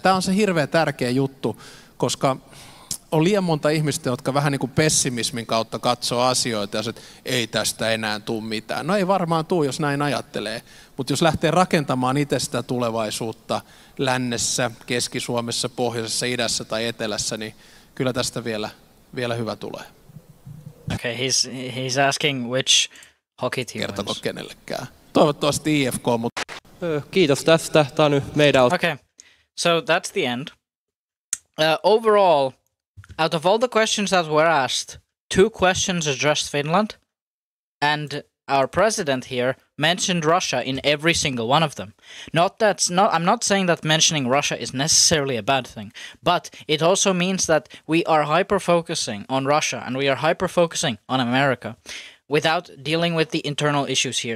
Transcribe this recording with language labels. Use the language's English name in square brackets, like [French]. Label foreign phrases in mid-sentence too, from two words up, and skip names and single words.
[Finnish] Tämä on se hirveän tärkeä juttu, koska on liian monta ihmistä, jotka vähän niin kuin pessimismin kautta katsoo asioita ja että ei tästä enää tule mitään. No ei varmaan tule, jos näin ajattelee. Mutta jos lähtee rakentamaan itse sitä tulevaisuutta lännessä, Keski-Suomessa, Pohjoisessa, Idässä tai Etelässä, niin kyllä tästä vielä hyvä tulee. [English] Okay, he's asking which hockey team [Finnish] Kertoko [English] wins. [Finnish] kenellekään. Toivottavasti IFK, mutta... Kiitos tästä. Tämä on nyt meidän... [English] Okay, so that's the end. Overall, out of all the questions that were asked, 2 questions addressed Finland, and our president here mentioned Russia in every single one of them. I'm not saying that mentioning Russia is necessarily a bad thing, but it also means that we are hyper-focusing on Russia and we are hyper-focusing on America without dealing with the internal issues here.